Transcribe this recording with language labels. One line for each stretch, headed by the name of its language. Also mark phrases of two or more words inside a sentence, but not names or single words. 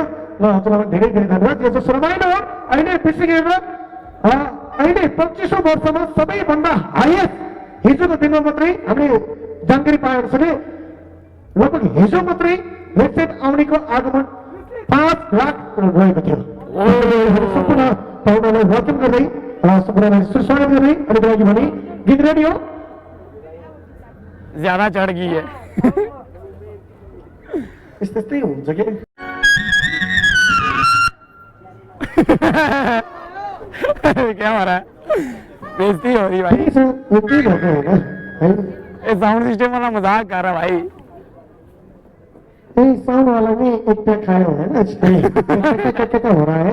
Nepali: ल तपाईँलाई धेरै धेरै धन्यवाद। यो जस्तो रमाइलो हो अहिले बिर्सिएर अहिले 25औं वर्षमा सबैभन्दा हाइएस्ट हिजोको दिनमा मात्रै हामीले जानकारी पाएको छ भने लगभग हिजो मात्रै लेफ्टेन्ट आउनेको आगमन 5 लाख गएको थियो। सम्पूर्ण पाहुनालाई वेलकम गर्दै सम्पूर्णलाई सुस्वागत गर्दै अहिलेको लागि भने गीत रेडी हो।
Hindi: ज्यादा चढ़ गई है।
Nepali: यस्तै हुन्छ के
Hindi: क्या हो रहा है? बेइज्जती हो रही भाई। साउंड सिस्टम वाला मजाक कर रहा भाई। साउंड वाला में एक पैक खाया है ना, क्या हो रहा है?